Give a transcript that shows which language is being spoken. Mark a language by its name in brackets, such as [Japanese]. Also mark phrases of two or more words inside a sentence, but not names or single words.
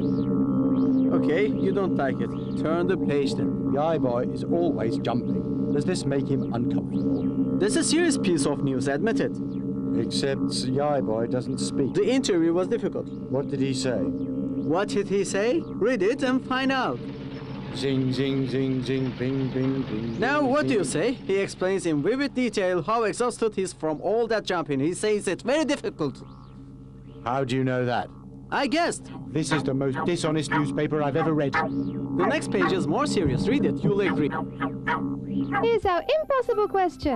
[English] Okay, you don't like it. Turn the page then. The eye boy is always jumping. Does this make him uncomfortable? This is a serious piece of news, admit it. Except Yai Boy doesn't speak. The interview was difficult. What did he say? What did he say? Read it and find out. Zing, zing, zing, zing, bing, bing, bing. Now, bing, what do bing. you say? He explains in vivid detail how exhausted he is from all that jumping. He says it's very difficult. How do you know that? I guessed. This is the most dishonest newspaper I've ever read. The next page is more serious. Read it. You'll agree. Here's our impossible question.